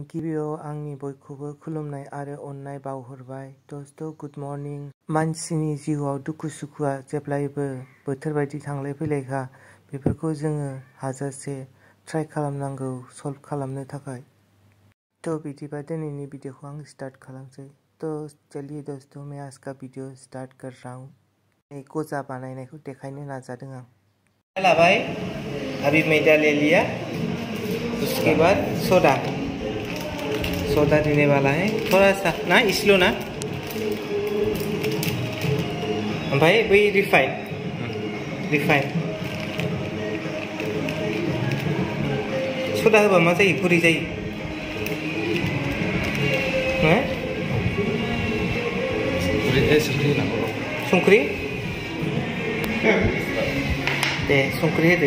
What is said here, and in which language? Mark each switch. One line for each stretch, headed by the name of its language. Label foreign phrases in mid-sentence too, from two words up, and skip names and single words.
Bodo: गिबियाव आंनि बयखौबो खुलुमनाय आरो अननाय बावहरबाय।
English: दोस्त good morning.
Bodo: मानसिनि जिउआव दुखु सुखुआ जेब्लायबो बोथोर बायदि थांलाय फैलायखा। बेफोरखौ जोङो हाजासे ट्राइ खालामनांगौ सल्व खालामनो थाखाय। बिदिबा दिनैनि भिडिअखौ आं स्टार्ट खालामसै।
Hindi: चलिए दोस्तों, मैं आज का वीडियो स्टार्ट कर रहा हूँ।
Bodo: गजा बानायनायखौ देखायनो नाजादों आं। लाबाय,
Hindi: अभी मैदा ले लिया। उसके बाद सोडा देने वाला है, थोड़ा सा ना, इसलो ना।
Bodo: भाई बै रिफाइन सोडा होबा मा जायो? गुरै जायो। संख्रि दे, संख्रि होदो।